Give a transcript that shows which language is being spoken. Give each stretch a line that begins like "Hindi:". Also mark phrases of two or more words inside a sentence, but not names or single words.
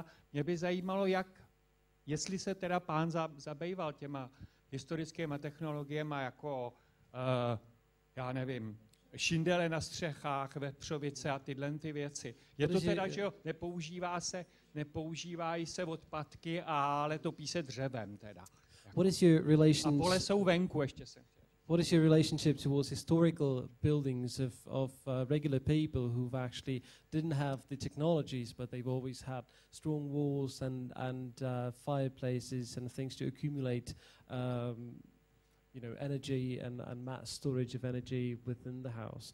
Czech: Mě by zajímalo, jestli se teda pán zabýval těma historickýma technologiemi jako já nevím, šindele na střechách, vepřovice a tyhle ty věci. Je to teda, že jo, nepoužívají se odpadky, ale topí se dřevem teda.
English: What is your
Czech: A pole jsou venku, ještě jsem chtěl.
English: What is your relationship towards historical buildings of regular people who've actually didn't have the technologies, but they've always had strong walls and fireplaces and things to accumulate energy and mass storage of energy within the house.